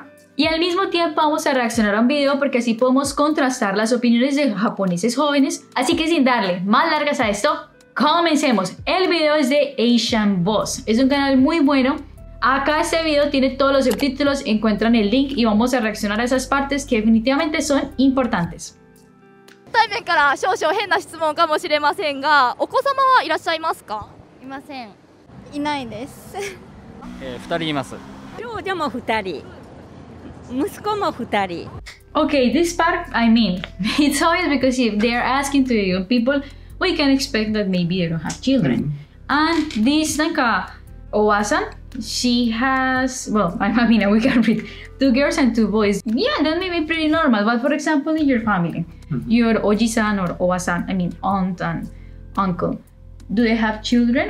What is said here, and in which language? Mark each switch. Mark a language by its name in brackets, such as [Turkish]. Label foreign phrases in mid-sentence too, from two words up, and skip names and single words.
[Spanish] Y al mismo tiempo vamos a reaccionar a un video porque así podemos contrastar las opiniones de japoneses jóvenes. Así que sin darle más largas a esto, comencemos. El video es de Asian Boss. Es un canal muy bueno. Acá este video tiene todos los subtítulos, encuentran el link y vamos a reaccionar a esas partes que definitivamente son importantes. [Japanese] 対面から少々変な質問かもしれませんが、お子様はいらっしゃいますか？いません。いないです。 2人います。長女も2人、息子も2人。 [English] Okay, this part, I mean, it's always because if they are asking to young people, we can expect that maybe they don't have children. And this Naka Owasan, she has, well, I mean, we can read 2 girls and 2 boys. Yeah, that may be pretty normal. But for example, in your family, your Oji-san or Owa-san, I mean, aunt and uncle, do they have children?